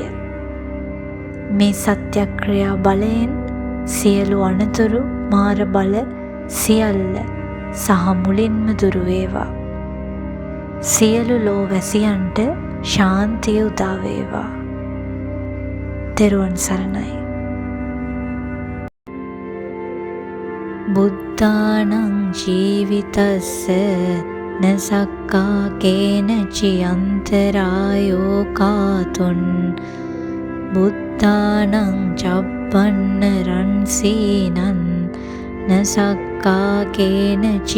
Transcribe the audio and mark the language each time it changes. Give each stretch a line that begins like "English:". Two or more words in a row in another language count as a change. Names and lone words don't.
Sinhala: මේ සත්‍යක්‍රියා බලයෙන් සියලු අනතුරු මාර බල සියල්ල සහ මුලින්ම දුරු වේවා. සියලු ලෝවැසියන්ට ශාන්තිය උදා වේවා. තෙරුවන් සරණයි.
Pali: බුද්ධානං ජීවිතස්ස නසක්කා කේනචි අන්තරායෝ කාතුන් බුද්ධානං චප්පන්න රන්සීනං නසක්කා කේනචි